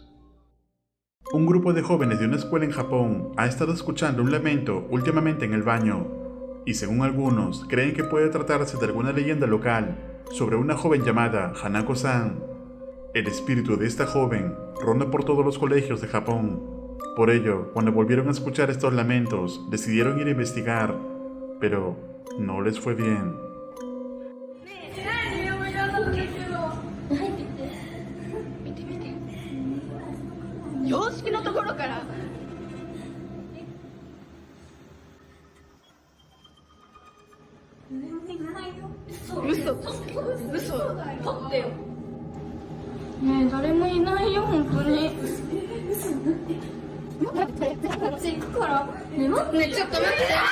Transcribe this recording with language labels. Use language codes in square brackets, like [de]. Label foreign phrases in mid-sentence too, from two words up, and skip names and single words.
[es] Un grupo de jóvenes de una escuela en Japón ha estado escuchando un lamento últimamente en el baño, y según algunos creen que puede tratarse de alguna leyenda local sobre una joven llamada Hanako-san. El espíritu de esta joven ronda por todos los colegios de Japón. Por ello, cuando volvieron a escuchar estos lamentos, decidieron ir a investigar, pero no les fue bien. [ja] 洋式のところから嘘取ってよねえ誰もいないよ本当に待ってこっち行くからね待ってちょっと待って